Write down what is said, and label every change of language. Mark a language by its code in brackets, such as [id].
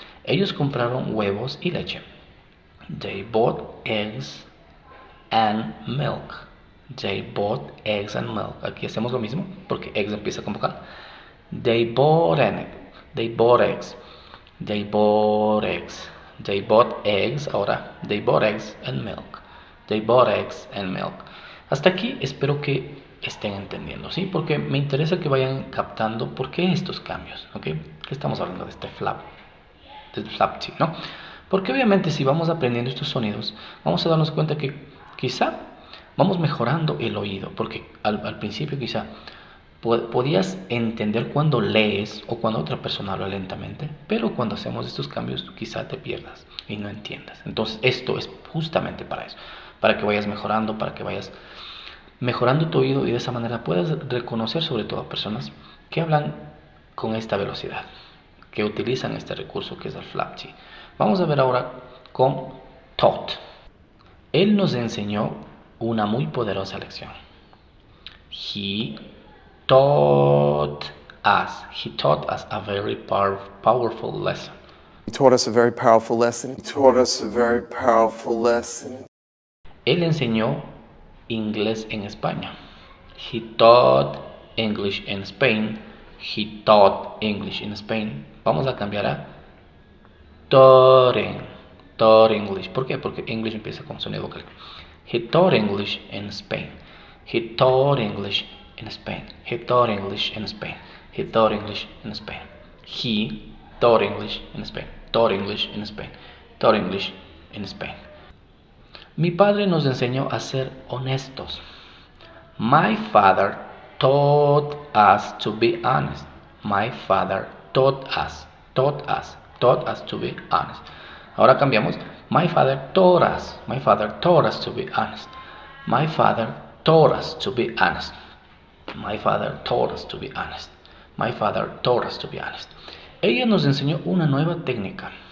[es] Ellos compraron huevos y leche. [en] They bought eggs and milk. They bought eggs and milk. [es] Aquí hacemos lo mismo porque eggs empieza con vocal. [en] They bought an egg. They bought eggs. They bought eggs. They bought eggs. [es] Ahora, [en] they bought eggs and milk. They bought eggs and milk. [es] Hasta aquí espero que estén entendiendo, ¿sí? Porque me interesa que vayan captando por qué estos cambios, ¿ok? Que estamos hablando de este flap, del flap T, ¿no? Porque obviamente si vamos aprendiendo estos sonidos, vamos a darnos cuenta que quizá vamos mejorando el oído, porque al principio quizá podías entender cuando lees o cuando otra persona habla lentamente, pero cuando hacemos estos cambios quizá te pierdas y no entiendas. Entonces esto es justamente para eso, para que vayas mejorando, para que vayas mejorando tu oído y de esa manera puedas reconocer sobre todo a personas que hablan con esta velocidad, que utilizan este recurso que es el flap T. Vamos a ver ahora con taught. Él nos enseñó una muy poderosa lección. [en] He taught us a very powerful lesson. He taught us a very powerful lesson. He taught us a very powerful lesson. [es] Él enseñó inglés en España. [en] He taught English in Spain. He taught English in Spain. [es] Vamos a cambiar a [en] taught English. [es] ¿Por qué? Porque English empieza con sonido vocal. [en] He taught English in Spain. He taught English in Spain. He taught English in Spain. He taught English in Spain. He taught English in Spain. Taught English in Spain. Taught English in Spain. [es] Mi padre nos enseñó a ser honestos. [en] My father taught us to be honest. My father taught us to be honest. [es] Ahora cambiamos. [en] My father taught us. My father taught us to be honest. My father taught us to be honest. My father taught us to be honest. My father taught us to be honest. [es] Ella nos enseñó una nueva técnica.